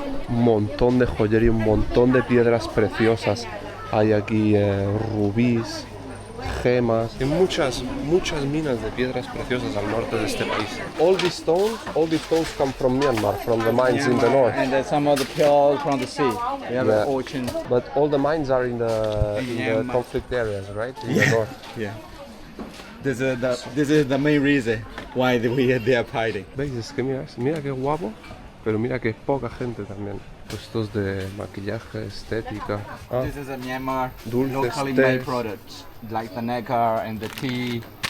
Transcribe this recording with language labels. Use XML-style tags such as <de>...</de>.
<es>Un montón de joyería, un montón de piedras preciosas. Hay aquí rubíes, gemas y muchas minas de piedras preciosas al norte de este país.</es> <en>All these stones come from Myanmar, from the mines in the north. And some of the pearl from the sea. We have an ocean. But all the mines are in the conflict areas, right? In the north. Yeah. This is the main reason why they are fighting.</en> <es>¿Veis? Es que mira qué guapo, pero mira que poca gente también. Puestos de maquillaje, estética.</es> <en>This is a Myanmar</en> <es>Dulces,</es> <en>locally made products, like the nectar and the tea.</en>